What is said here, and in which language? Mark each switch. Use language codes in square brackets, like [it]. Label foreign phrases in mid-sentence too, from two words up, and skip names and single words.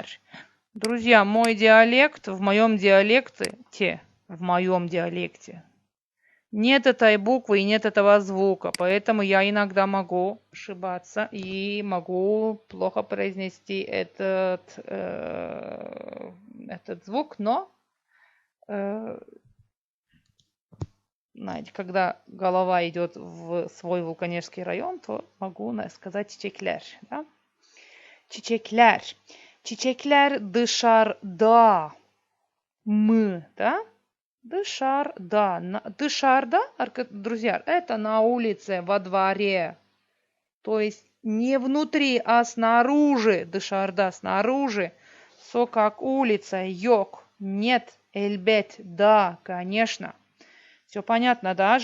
[ru] Друзья, мой диалект, в моем диалекте, нет этой буквы и нет этого звука, поэтому я иногда могу ошибаться и могу плохо произнести этот звук, но знаете, когда голова идет в свой вулканический район, то могу сказать чичекляр. [gag] Да? Чичекляр. Чичекляр dışarıda mı, да? Dışarıda. [ru] Dışarıда, друзья, это на улице, во дворе. То есть не внутри, а снаружи. Dışarıda, снаружи. Sokak, улица, yok. Нет, elbet, да, конечно. Все понятно, да?